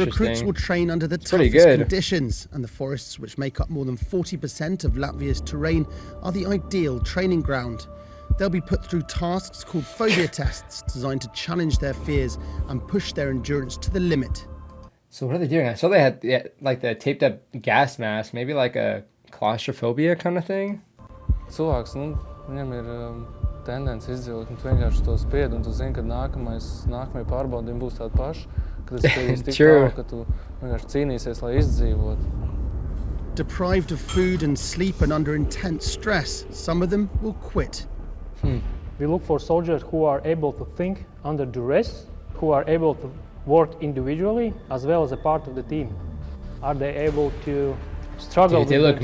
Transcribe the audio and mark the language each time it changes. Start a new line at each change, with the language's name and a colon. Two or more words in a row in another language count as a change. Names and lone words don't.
English: The recruits will train under the toughest conditions, and the forests, which make up more than 40% of Latvia's terrain, are the ideal training ground. They'll be put through tasks called phobia tests, designed to challenge their fears and push their endurance to the limit. So what are they doing? I saw they had like the taped up gas mask, maybe like a claustrophobia kind of thing.
Latvian: Cilvēks, viņam ir tendence izdzīvot, un tu vienkārši to spied, un tu zini, ka nākamie pārbaudījumi būs tādi paši, ka tas ir tik tālu, ka tu vienkārši cīnīsies, lai izdzīvot.
English: Deprived of food and sleep and under intense stress, some of them will quit. We look for soldiers who are able to think under duress, who are able to work individually as well as a part of the team. Are they able to struggle with themselves?